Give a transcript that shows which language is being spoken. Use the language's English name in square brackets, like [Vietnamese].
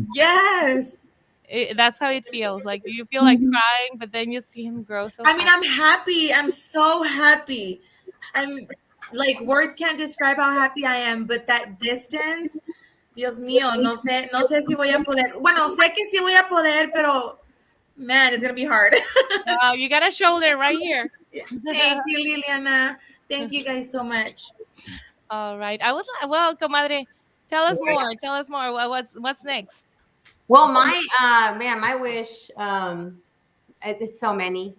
[English] Yes. That's how it feels. Like you feel like crying, but then you see him grow so I mean, fast. I'm happy. I'm so happy. I'm like, words can't describe how happy I am, but that distance, [Spanish] Dios mío, no sé si voy a poder. Bueno, sé que sí voy a poder, pero man, [English] it's gonna be hard. You got a shoulder right here. Thank you, Liliana. Thank you guys so much. All right. I was like, well, comadre, tell us more. Tell us more. What's next? Well, my wish it's so many.